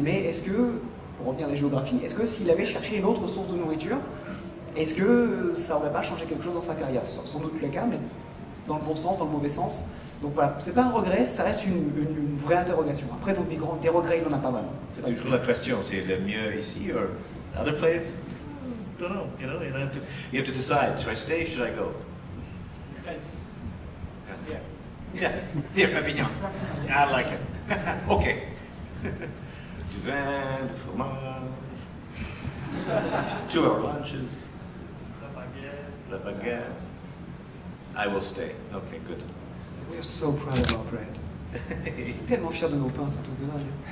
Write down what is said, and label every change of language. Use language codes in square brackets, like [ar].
[fr] Mais est-ce que, pour revenir à la géographie, est-ce que s'il avait cherché une autre source de nourriture, est-ce que ça n'aurait pas changé quelque chose dans sa carrière? Sans doute le cas, mais dans le bon sens, dans le mauvais sens. Donc voilà, c'est pas un regret, ça reste une vraie interrogation. Après, donc des regrets, il n'en a pas vraiment. C'est toujours la question, c'est le mieux ici ou [en] other place? Don't know, you have to decide, should I stay, should I go? Yeah, here, Perpignan. I like it. Okay. [fr] Du vin, du fromage, [en] 2 hour lunches, [fr] la baguette. [en] I will stay. Okay, good. We're so proud of our bread. [fr] Tellement fiers de nos pains, c'est un truc de dingue.